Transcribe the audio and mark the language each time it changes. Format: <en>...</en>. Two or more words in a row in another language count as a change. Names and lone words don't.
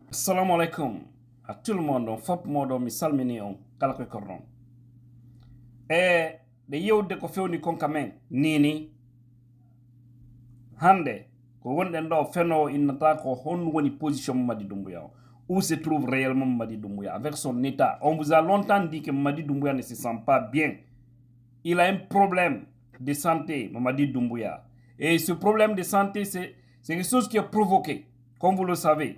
<ar>السلام عليكم</ar> <fr>à tout le monde.</fr> <ff>Fop modo mi salmini on kala ko kornon. De yewde ko fewni kon kamen nini hande ko wonden do feno innata ko hon woni position Madi Doumbouya.</ff> <fr>Où se trouve réellement Madi Doumbouya avec son état. On vous a longtemps dit que Madi Doumbouya ne se sent pas bien. Il a un problème de santé, Madi Doumbouya. Et ce problème de santé, c'est quelque chose qui est provoqué, comme vous le savez.</fr>